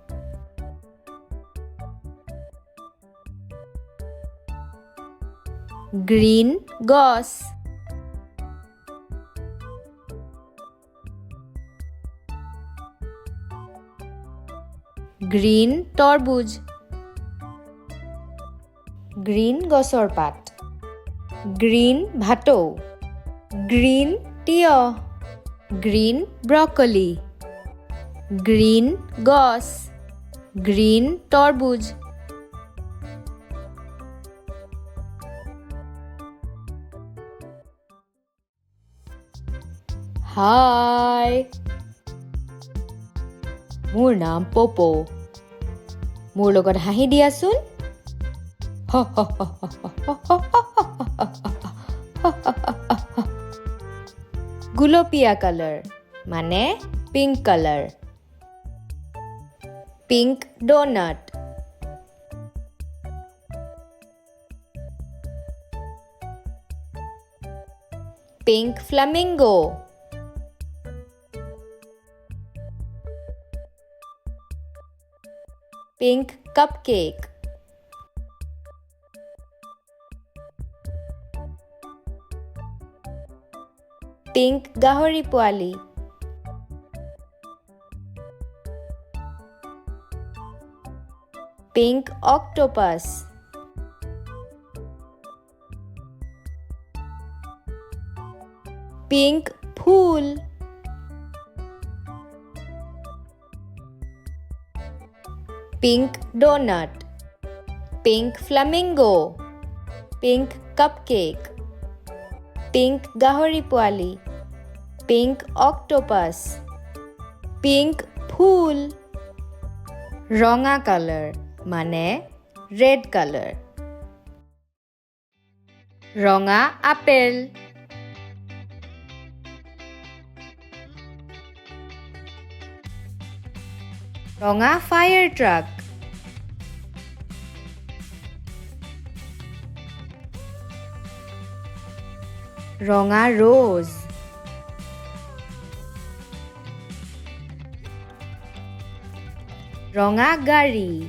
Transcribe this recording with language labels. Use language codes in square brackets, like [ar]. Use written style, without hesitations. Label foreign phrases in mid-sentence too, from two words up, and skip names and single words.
[as] Green গছ. Green তৰমুজ. Green গছৰ পাত. Green ভাটৌ. Green তিয়হ. [en] Green broccoli. Green গছ. [as] Green তৰমুজ. Hi! মোৰ নাম পপো. মোৰ লগত হাঁহি দিয়াচোন. গুলপীয়া color মানে [en] pink color. Pink donut. Pink flamingo. Pink cupcake. [as] Pink গাহৰি পোৱালি. [en] Pink octopus. [as] Pink ফুল. [en] Pink donut. Pink flamingo. Pink cupcake. [as] Pink গাহৰি পোৱালি. [en] Pink octopus. [as] Pink ফুল. ৰঙা color মানে [en] red color. [as] ৰঙা আপেল. ৰঙা [en] fire truck. [as] ৰঙা rose. ৰঙা গাড়ী.